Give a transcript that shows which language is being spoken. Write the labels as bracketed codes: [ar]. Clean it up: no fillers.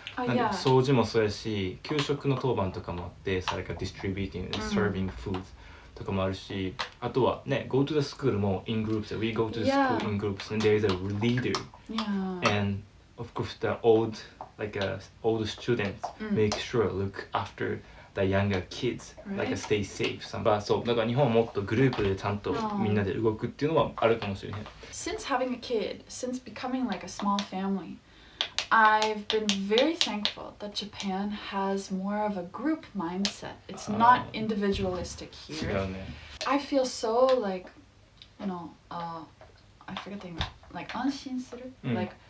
[ja] なんで掃除もそうやし、給食の当番とかもあって、それから [en] distributing and serving food [ja] とかもあるし、あとはね、 [en] go to the school [ja] も in groups. [en] We go to the school in groups and there is a leader. And of course the old students make sure look after the younger kids, like stay safe. [ja] そうだから日本はもっとグループでちゃんとみんなで動くっていうのはあるかもしれない。 [en] Since having a kid, since becoming like a small family, I've been very thankful that Japan has more of a group mindset. It's not individualistic here. [ja] 違うね。 [en] I feel so like, you know, I forget the name, like [ja] 安心する? [en] Like